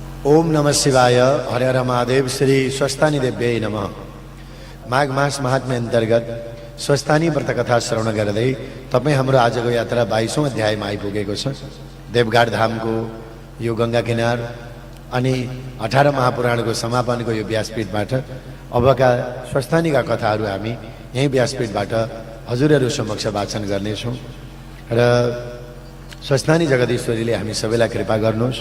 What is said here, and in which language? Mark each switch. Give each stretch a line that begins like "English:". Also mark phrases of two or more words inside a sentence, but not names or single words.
Sanskrit: ओम नमः शिवाय। हरे हर महादेव। श्री स्वस्थानी देव्यै नमः।
Nepali: माघ मास महात्म्य अंतर्गत स्वस्थानी व्रत कथा श्रवण गर्दै तपाई हाम्रो आजको यात्रा 22औं अध्यायमा आइपुगेको छ। देवघाट धामको यो गंगा किनार अनि 18 महापुराणको समापनको यो व्यासपीठबाट अबका स्वस्थानीका कथाहरू हामी यही व्यासपीठबाट हजुरहरू समक्ष वाचन गर्नेछौँ र स्वस्थानी जगदीश्वरीले हामी सबैलाई कृपा गर्नुहोस्।